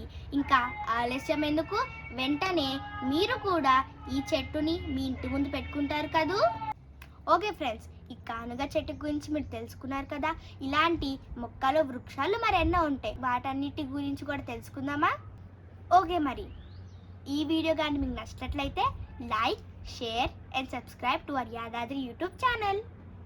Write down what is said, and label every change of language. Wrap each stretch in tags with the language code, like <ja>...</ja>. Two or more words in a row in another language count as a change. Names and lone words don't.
<te>ఇంకా ఆలస్యం ఎందుకు, వెంటనే మీరు కూడా ఈ చెట్టుని మీ ఇంటి ముందు పెట్టుకుంటారు కదూ. ఓకే ఫ్రెండ్స్, ఈ కానుగ చెట్టు గురించి మీరు తెలుసుకున్నారు కదా. ఇలాంటి మొక్కలు, వృక్షాలు మరెన్నో ఉంటాయి. వాటన్నిటి గురించి కూడా తెలుసుకుందామా? ఓకే, మరి ఈ వీడియో కానీ మీకు నచ్చినట్లయితే లైక్,</te> <en>share and subscribe to our Yadadri YouTube channel.</en>